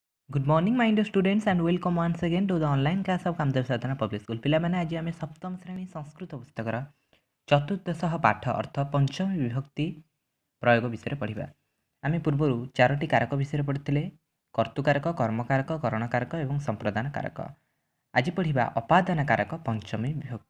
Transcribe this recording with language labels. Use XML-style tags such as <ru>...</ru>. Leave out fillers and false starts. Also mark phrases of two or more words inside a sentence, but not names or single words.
<en>Good morning, my dear students, and welcome once again to the online class of Kamdev Sadhana Public School.</en> <or>ପିଲାମାନେ ଆଜି ଆମେ ସପ୍ତମ ଶ୍ରେଣୀ ସଂସ୍କୃତ ପୁସ୍ତକର ଚତୁର୍ଦ୍ଦଶ ପାଠ ଅର୍ଥ ପଞ୍ଚମ ବିଭକ୍ତି ପ୍ରୟୋଗ ବିଷୟରେ ପଢ଼ିବା। ଆମେ ପୂର୍ବରୁ ଚାରୋଟି କାରକ ବିଷୟରେ ପଢ଼ିଥିଲେ, କର୍ତ୍ତୃକାରକ, କର୍ମକାରକ, କରଣକାରକ ଏବଂ ସମ୍ପ୍ରଦାନ କାରକ। ଆଜି ପଢ଼ିବା ଅପାଦାନ କାରକ ପଞ୍ଚମୀ ବିଭକ୍ତି।</or>